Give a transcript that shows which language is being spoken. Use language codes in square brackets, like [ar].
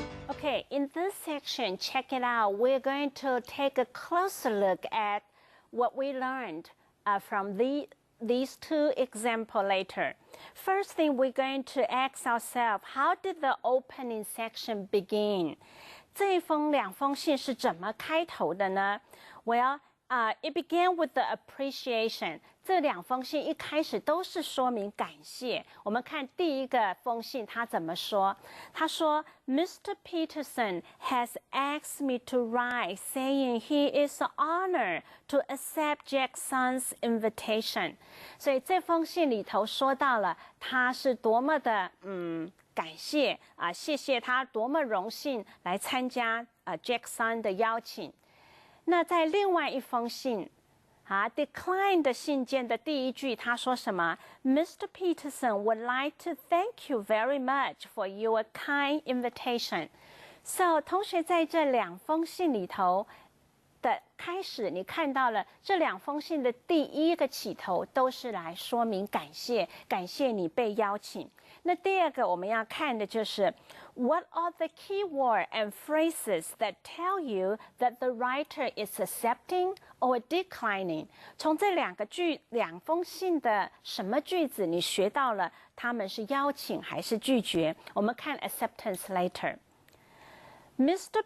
[en] Okay, in this section, check it out. We're going to take a closer look at what we learned from these two examples later. First thing, we're going to ask ourselves, how did the opening section begin? [zh] 两封信是怎么开头的呢？ [en] Well, it began with the appreciation. [zh] 这两封信一开始都是说明感谢。我们看第一个封信，他怎么说？他说 Mr. [en] Peterson has asked me to write, saying he is honored to accept Jackson's invitation. [zh] 所以这封信里头说到了他是多么的感谢谢谢他多么荣幸来参加Jackson 的邀请。那在另外一封信decline 的信件的第一句他说什么 Mr. [en] Peterson would like to thank you very much for your kind invitation. [zh] So 同学在这两封信里头的开始，你看到了这两封信的第一个起头都是来说明感谢，感谢你被邀请。那第二个我们要看的就是 [en] What are the key words and phrases that tell you that the writer is accepting or declining? [zh] 从这两封信的什么句子你学到了他们是邀请还是拒绝？我们看 [en] acceptance later. Mr.